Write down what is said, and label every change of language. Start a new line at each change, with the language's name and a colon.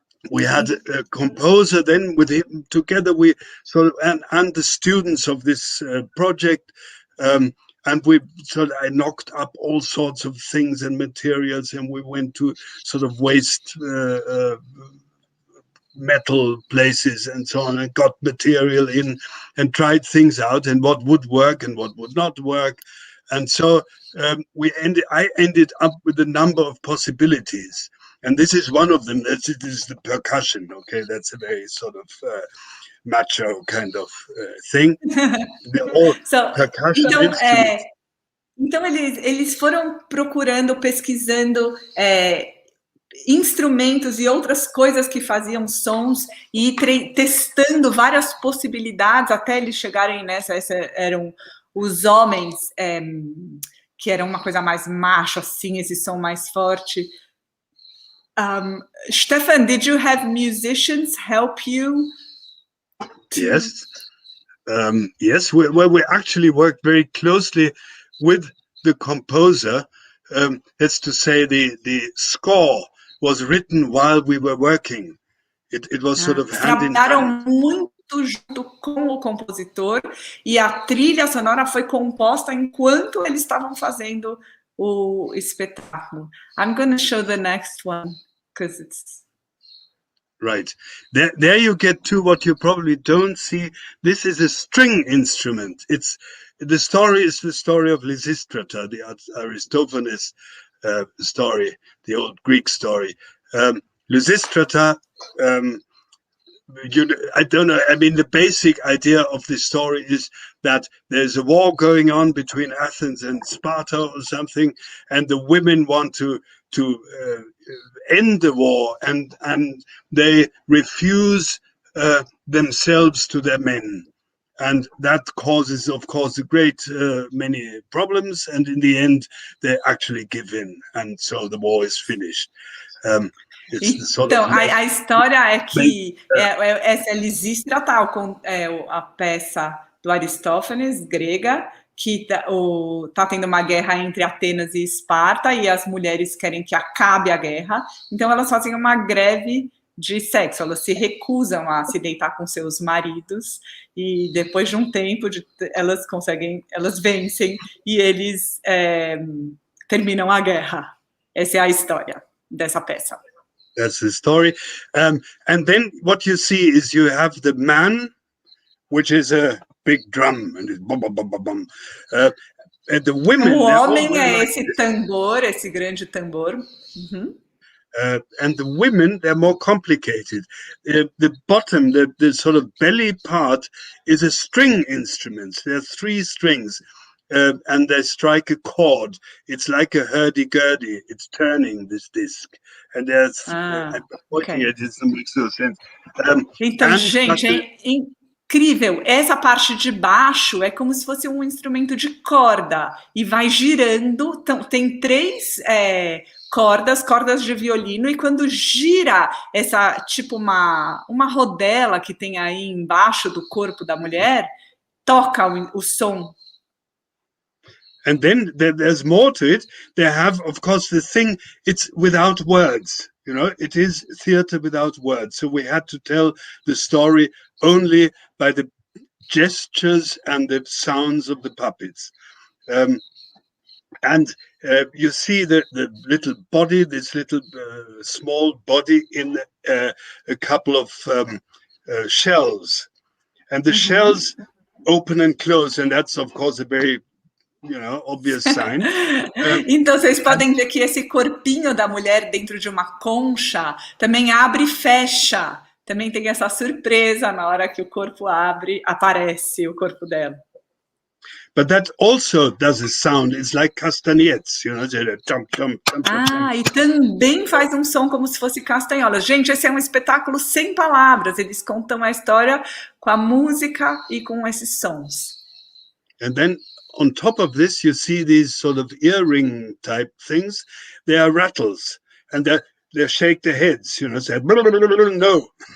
English: We had a composer then with him together. We and the students of this project, and I knocked up all sorts of things and materials, and we went to sort of waste metal places and so on, and got material in and tried things out, and what would work and what would not work. And so I ended up with a number of possibilities, and this is one of them. It is the percussion. Okay, that's a very sort of macho kind of thing. They're all percussion instruments.
Portuguese: Então eles foram procurando, pesquisando instrumentos e outras coisas que faziam sons e testando várias possibilidades até eles chegarem nessa. Eram os homens, que eram uma coisa mais macho, assim, esse som mais forte.
English: Stefan, did you have musicians help you? Yes. Yes, we actually worked very closely with the composer. That's to say, the score was written while we were working. It was sort of hand in hand.
Portuguese: Muito junto com o compositor, e a trilha sonora foi composta enquanto eles estavam fazendo o espetáculo.
English: I'm going to show the next one because it's... Right. There you get to what you probably don't see. This is a string instrument. The story is the story of Lysistrata, the Aristophanes story, the old Greek story. Lysistrata, I don't know. I mean, the basic idea of this story is that there's a war going on between Athens and Sparta or something, and the women want to end the war, and they refuse themselves to their men, and that causes, of course, a great many problems, and in the end they actually give in, and so the war is finished.
Portuguese: Então, a história é que essa Lysistrata, a peça do Aristófanes, grega, que tá tendo uma guerra entre Atenas e Esparta, e as mulheres querem que acabe a guerra, então elas fazem uma greve de sexo, elas se recusam a se deitar com seus maridos, e depois de um tempo elas vencem, e eles terminam a guerra. Essa é a história dessa peça.
English: That's the story. And then what you see is you have the man, which is a big drum, and it's bum, bum, bum, bum, bum. And the women...
Portuguese: O homem é esse tambor, esse grande tambor. Uhum.
English: And the women, they're more complicated. The bottom, the sort of belly part, is a string instrument. There are 3 strings. and they strike a chord. It's like a hurdy-gurdy. It's turning this disc. And there's, I'm watching it makes no sense.
Portuguese: Então, gente, é incrível. Essa parte de baixo é como se fosse um instrumento de corda e vai girando. Então, tem 3 cordas de violino, e quando gira essa, tipo uma rodela que tem aí embaixo do corpo da mulher, toca o som.
English: And then there's more to it. They have, of course, the thing, it's without words, you know, it is theater without words. So we had to tell the story only by the gestures and the sounds of the puppets. And you see the little body, this little small body in a couple of shells. And the shells open and close, and that's, of course, a very obvious sign.
Portuguese: Então vocês podem ver que esse corpinho da mulher dentro de uma concha também abre e fecha. Também tem essa surpresa na hora que o corpo abre, aparece o corpo dela.
English: But that also does a sound. It's like castanhettes, you know, jump, jump, jump, jump.
Portuguese: E também faz um som como se fosse castanholas. Gente, esse é um espetáculo sem palavras. Eles contam a história com a música e com esses sons.
English: And then on top of this, you see these sort of earring type things. They are rattles, and they shake their heads, you know, say no.